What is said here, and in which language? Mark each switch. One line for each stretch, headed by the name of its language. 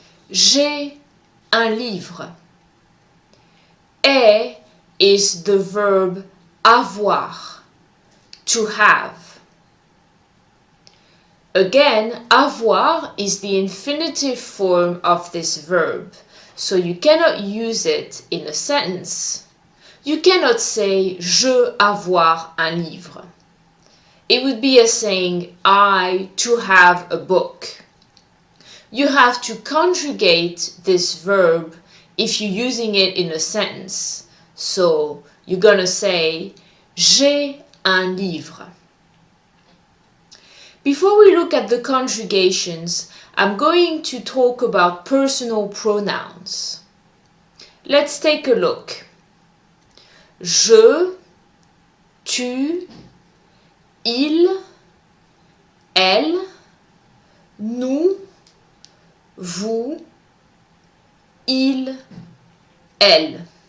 French: J'ai un livre.
English: Ai is the verb avoir, to have. Again, avoir is the infinitive form of this verb, so you cannot use it in a sentence. You cannot say
French: Je avoir un livre.
English: It would be as saying I to have a book. You have to conjugate this verb if you're using it in a sentence. So you're gonna say
French: J'ai un livre.
English: Before we look at the conjugations, I'm going to talk about personal pronouns. Let's take a look.
French: Je, tu, il, elle, nous, vous, il, elle.